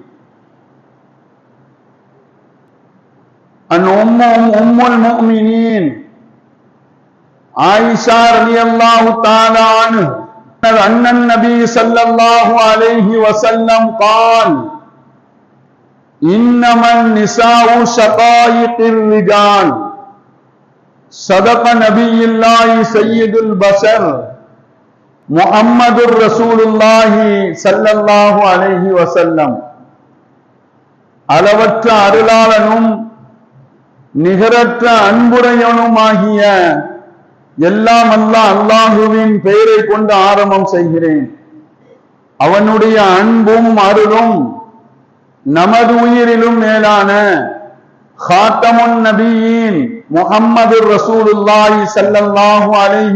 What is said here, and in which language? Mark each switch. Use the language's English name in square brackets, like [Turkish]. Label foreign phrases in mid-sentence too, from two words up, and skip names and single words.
[Arabic] أن أم المؤمنين عائشة رضي الله تعالى عنها أن النبي صلى الله عليه وسلم قال: إنما النساء شقائق الرجال. صدق نبي الله سيد البشر محمد رسول الله صلى الله عليه وسلم. [Tamil] அளவற்ற அருளாளனும் நிகரற்ற அன்புடையவனுமாகிய எல்லாம் அல்லாஹுவின் பெயரை கொண்டு ஆரம்பம் செய்கிறேன். அவனுடைய அன்பும் அருளும் நமது உயிரிலும் மேலான ஹாத்தமுன் நபியின் முஹம்மது [Arabic] رسول الله صلى الله عليه